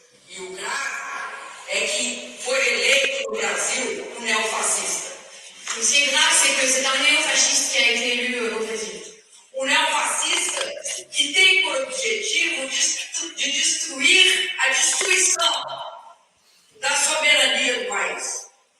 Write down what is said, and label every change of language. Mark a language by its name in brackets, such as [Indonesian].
[Portuguese] E o grave é que foi eleito no Brasil um neofascista. O que é grave, [French] c'est que c'est un néofasciste qui a été élu au Brasil. [Portuguese] Um neofascista que tem por objetivo de destruir a destruição da soberania do país.